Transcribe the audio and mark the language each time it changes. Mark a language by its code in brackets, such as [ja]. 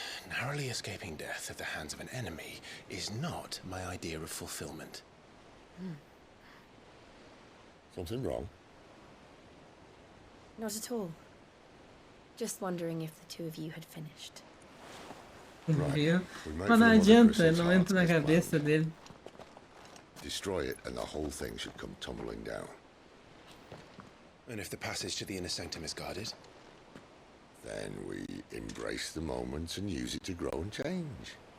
[en] Narrowly escaping death at the hands of an enemy is not my idea of fulfillment. Something wrong? Not at all. Just wondering if the two of you had finished. [pt] Viu? Mas não adianta, não entra na cabeça dele. [en] Destroy it and the whole thing should come tumbling down. And if the passage to the inner sanctum is guarded? Then we embrace the moment and use it to grow and change.